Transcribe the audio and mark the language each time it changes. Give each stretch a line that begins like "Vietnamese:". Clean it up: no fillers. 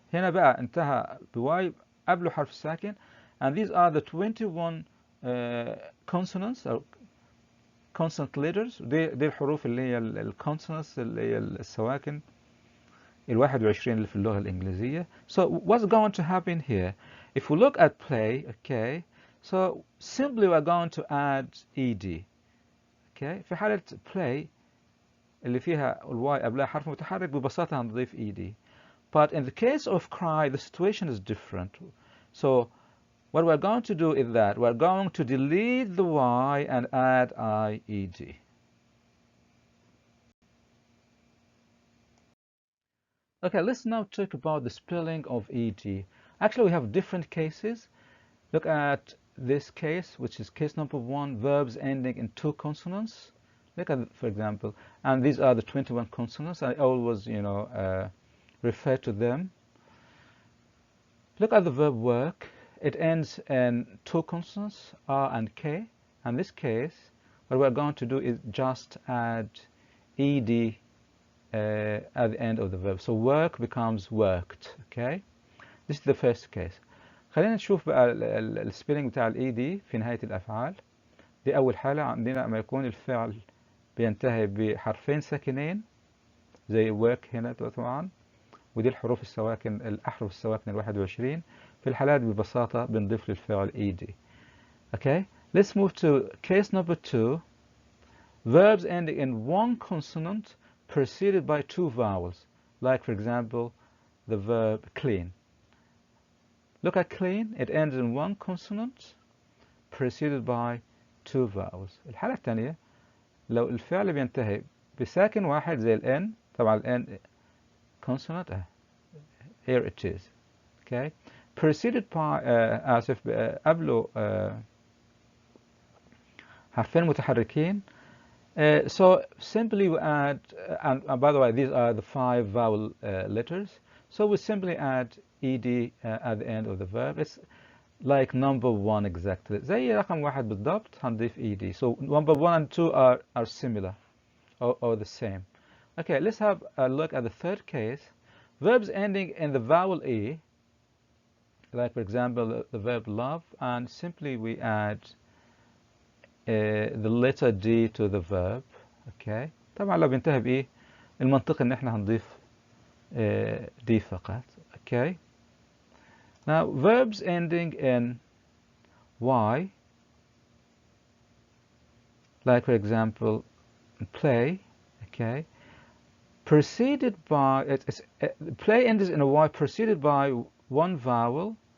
Arabic: هنا بقى انتهى بواي قبله حرف ساكن.
English: And these are the 21 consonants
Arabic: أو
English: consonant letters.
Arabic: دي الحروف اللي هي الكونسونانتس اللي هي السواكن 21 اللي في اللغة الإنجليزية.
English: So what's going to happen here? If we look at play, okay, so simply we're going to add ed.
Arabic: Okay, في حالة play اللي فيها الواي قبلها حرف متحرك ببساطة هنضيف ed.
English: But in the case of cry, the situation is different. So what we're going to do is that we're going to delete the y and add ied. Okay, let's now talk about the spelling of ed. Actually, we have different cases. Look at this case, which is case number 1, verbs ending in 2 consonants. Look at, for example, and these are the 21 consonants. I always, refer to them. Look at the verb work. It ends in 2 consonants, R and K. In this case, what we're going to do is just add ed at the end of the verb. So work becomes worked. Okay, this is the first case.
Arabic: خلينا نشوف بقى السبيلنج بتاع الاي في نهاية الأفعال. دي أول حالة عندنا لما يكون الفعل بينتهي بحرفين ساكنين زي work هنا طبعا، ودي الحروف السواكن الأحرف السواكن 21. في الحالات ببساطة بنضيف للفعل ed.
English: Okay, let's move to case number 2. Verbs ending in 1 consonant preceded by 2 vowels, like for example the verb clean. Look at clean, it ends in 1 consonant preceded by 2 vowels.
Arabic: الحالة الثانية لو الفعل بينتهي بساكن واحد زي الN، طبعا الN
English: consonant here it is. Okay, preceded by
Arabic: آسف قبله حرفين متحركين.
English: So simply we add, and by the way, these are the 5 vowel letters. So we simply add ed at the end of the verb. It's like number 1 exactly.
Arabic: زي رقم 1 بالضبط هنضيف ed.
English: So number 1 and 2 are similar or the same. Okay, let's have a look at the third case. Verbs ending in the vowel e, like for example the verb love, and simply we add the letter D to the verb.
Arabic: Okay, طبعا لو بينتهي بإيه المنطق إن إحنا هنضيف D فقط.
English: Okay, now verbs ending in Y, like for example play. Okay, preceded by play ends in a Y preceded by 1 vowel.